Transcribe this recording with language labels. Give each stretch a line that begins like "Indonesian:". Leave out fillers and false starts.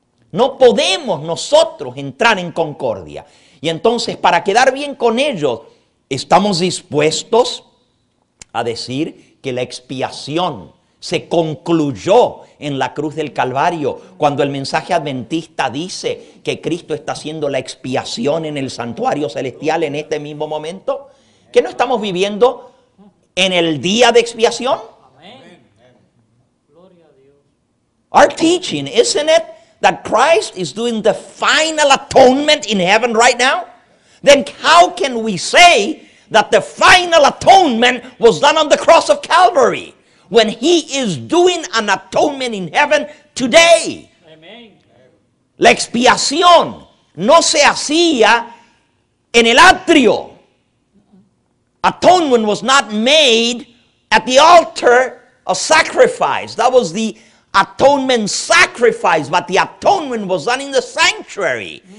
Spanish: No podemos nosotros entrar en concordia. Y entonces, para quedar bien con ellos, estamos dispuestos a decir que la expiación se concluyó en la cruz del Calvario, cuando el mensaje adventista dice que Cristo está haciendo la expiación en el santuario celestial en este mismo momento. ¿Que no estamos viviendo en el día de expiación?
English: Our teaching, isn't it, that Christ is doing the final atonement in heaven right now? Then how can we say that the final atonement was done on the cross of Calvary when He is doing an atonement in heaven today? Amen.
Spanish: La expiación no se hacía en el atrio.
English: Atonement was not made at the altar of sacrifice. That was the atonement sacrifice, but the atonement was done in the sanctuary.